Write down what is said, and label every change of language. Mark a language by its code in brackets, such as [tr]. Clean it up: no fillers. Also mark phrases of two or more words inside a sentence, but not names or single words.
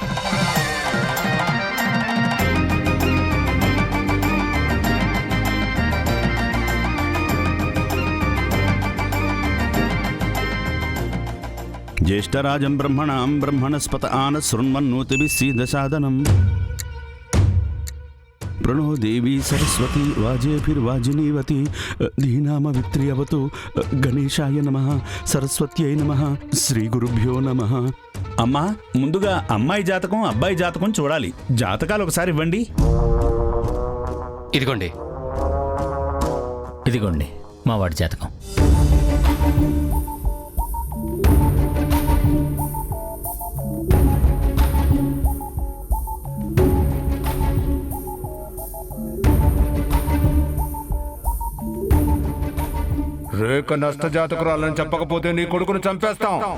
[sa] జ్యేష్ఠరాజం బ్రహ్మణాం బ్రహ్మణస్పత ఆన శృణ్వన్నోతిభిः सीदसादनम्. प्रणो देवी सरस्वती वाजेभिर्वाजिनीवती धीनामवित्र्यवतु. गणेशाय नमः, सरस्वत्यै नमः, శ్రీ గురుభ్యో నమః. [te] అమ్మా, ముందుగా అమ్మాయి జాతకం, అబ్బాయి జాతకం చూడాలి. జాతకాలు ఒకసారి ఇవ్వండి. ఇదిగోండి. ఇదిగోండి మా వాడి జాతకం. రేఖ నష్ట జాతకురాలని చెప్పకపోతే నీ కొడుకును చంపేస్తాం.